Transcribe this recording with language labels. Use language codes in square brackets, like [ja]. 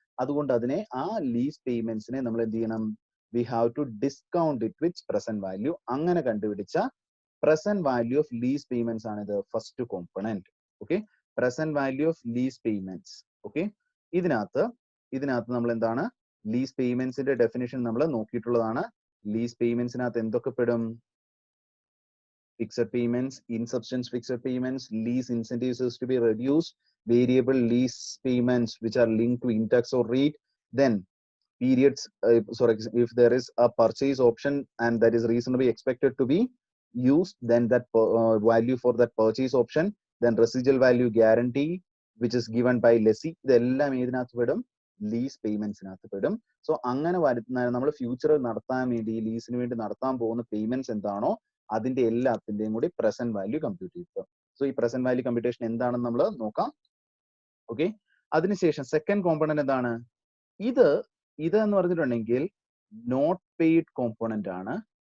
[ml] അതുകൊണ്ട് അതിനെ, ആ ലീസ് പേയ്മെന്റ്സിനെ നമ്മൾ എന്ത് ചെയ്യണം? [en] We have to discount it with present value. [ml] അങ്ങനെ കണ്ടുപിടിച്ച present value of lease payments ആണ് ഇത് first component. Okay, present value of lease payments. Okay, ഇതിനകത്ത് നമ്മൾ എന്താണ്? ലീസ് പേയ്മെന്റ്സിന്റെ ഡെഫിനിഷൻ നമ്മൾ നോക്കിയിട്ടുള്ളതാണ്. ലീസ് പേയ്മെന്റ്സിനകത്ത് എന്തൊക്കെ പെടും? [en] Fixed payments, in substance fixed payments, lease incentives is to be reduced, variable lease payments which are linked to index or rate, then periods, if there is a purchase option and that is reasonably expected to be used, then that value for that purchase option, then residual value guarantee which is given by lessee. [ml] ഇതെല്ലാം ഇതിനകത്ത് പെടും, lease പേയ്മെന്റ്സിനകത്ത് പെടും. So അങ്ങനെ വരുന്ന നമ്മൾ ഫ്യൂച്ചറിൽ നടത്താൻ വേണ്ടി, ലീസിന് വേണ്ടി നടത്താൻ പോകുന്ന പേയ്മെന്റ്സ് എന്താണോ അതിന്റെ എല്ലാത്തിന്റെയും കൂടി പ്രസന്റ് വാല്യൂ കമ്പ്യൂട്ട് ചെയ്തു. സോ ഈ പ്രസന്റ് വാല്യൂ കമ്പ്യൂട്ടേഷൻ എന്താണെന്ന് നമ്മൾ നോക്കാം. ഓക്കെ, അതിനുശേഷം സെക്കൻഡ് കോമ്പണന്റ് എന്താണ്? ഇത് എന്ന് പറഞ്ഞിട്ടുണ്ടെങ്കിൽ നോട്ട് പെയ്ഡ് കോമ്പോണന്റ് ആണ്.